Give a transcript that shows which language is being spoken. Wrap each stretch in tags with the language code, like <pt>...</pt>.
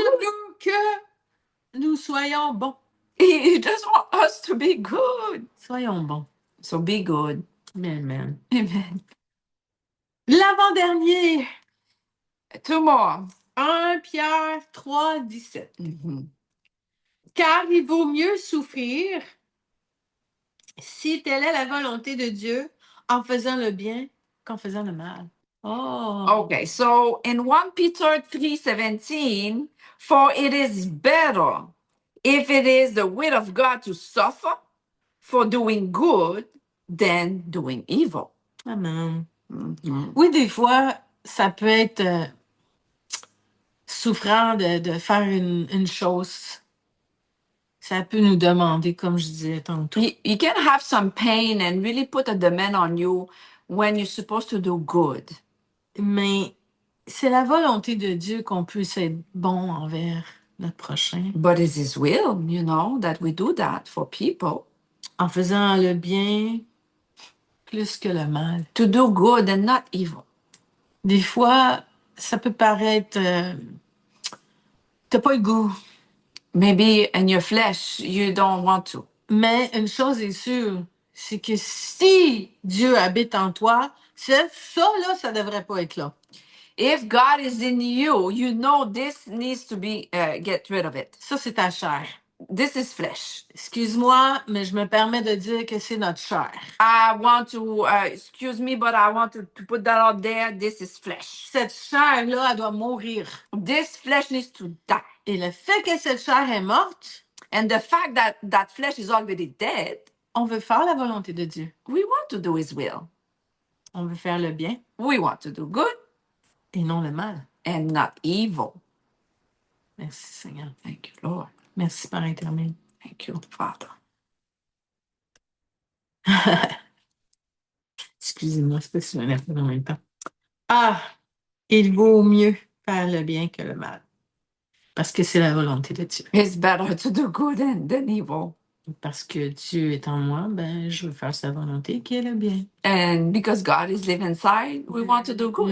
<fr>veut que nous soyons bons.</fr> <en>He just wants us to be good.</en> <fr>Soyons bons.</fr> <en>So be good. Amen. Amen.</en> <fr>L'avant-dernier,</fr> <en>2 more.</en> <fr>1 Pierre 3, 17. Mhm. Car il vaut mieux souffrir si telle est la volonté de Dieu en faisant le bien qu'en faisant le mal. Oh.</fr> <en>Okay, so in 1 Peter 3:17, for it is better if it is the will of God to suffer for doing good than doing evil. Amen. Mhm.</en> <fr>Oui, des fois, ça peut être souffrant de faire une chose. Ça peut nous demander, comme je disais tantôt.</fr> <en>You can have some pain and really put a demand on you when you're supposed to do good.</en> <fr>Mais c'est la volonté de Dieu qu'on puisse être bon envers notre prochain.</fr> <en>But it's His will, you know, that we do that for people.</en> <fr>En faisant le bien plus que le mal.</fr> <en>To do good and not evil.</en> <fr>Des fois, ça peut paraître... t'as pas le goût.</fr> <en>Maybe in your flesh, you don't want to.</en> <fr>Mais une chose est sûre, c'est que si Dieu habite en toi, ça là, ça devrait pas être là.</fr> <en>If God is in you, you know this needs to be, get rid of it.</en> <fr>Ça, c'est ta chair.</fr> <en>this is flesh.</en> <fr>Excuse-moi, mais je me permets de dire que c'est notre chair.</fr> <en>I want to, excuse me, but I want to put that out there. This is flesh.</en> <fr>Cette chair-là, elle doit mourir.</fr> <en>This flesh needs to die.</en> <fr>Et le fait que cette chair est morte,</fr> <en>And the fact that that flesh is already dead,</en> <fr>on veut faire la volonté de Dieu.</fr> <en>we want to do his will.</en> <fr>On veut faire le bien</fr> <en>We want to do good</en> <fr>et non le mal.</fr> <en>and not evil.</en> <fr>Merci Seigneur.</fr> <en>Thank you, Lord.</en> <fr>Merci Père éternel.</fr> <en>Thank you, Father.</en> <fr>Excusez-moi, c'est pas si je m'énerve en même temps. Ah, il vaut mieux faire le bien que le mal. Parce que c'est la volonté de Dieu.</fr> <en>It's better to do good than evil.</en> <fr>Parce que Dieu est en moi, ben, je veux faire sa volonté qui est le bien.</fr> <en>And because God is living inside, we want to do good.</en>